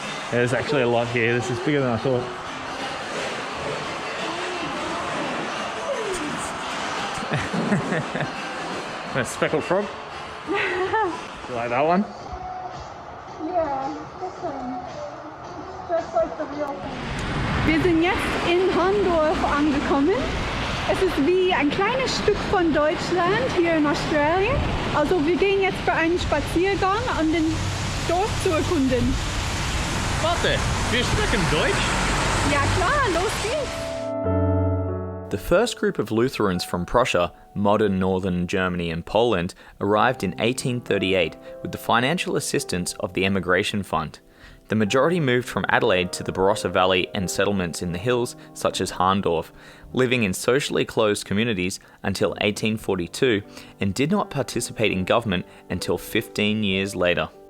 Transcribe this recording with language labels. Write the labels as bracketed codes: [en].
[en] There's actually a lot here. This is bigger than I thought. A speckled frog. You like that one? Yeah, this one. Just like the real thing. [de] Wir sind jetzt in Hahndorf angekommen. Es ist wie ein kleines Stück von Deutschland hier in Australien. Also wir gehen jetzt für einen Spaziergang, um den Dorf zu erkunden. Warte, wir sprechen Deutsch? Ja klar, los geht's! [en] The first group of Lutherans from Prussia, modern northern Germany and Poland, arrived in 1838 with the financial assistance of the Emigration Fund. The majority moved from Adelaide to the Barossa Valley and settlements in the hills such as Hahndorf, living in socially closed communities until 1842 and did not participate in government until 15 years later.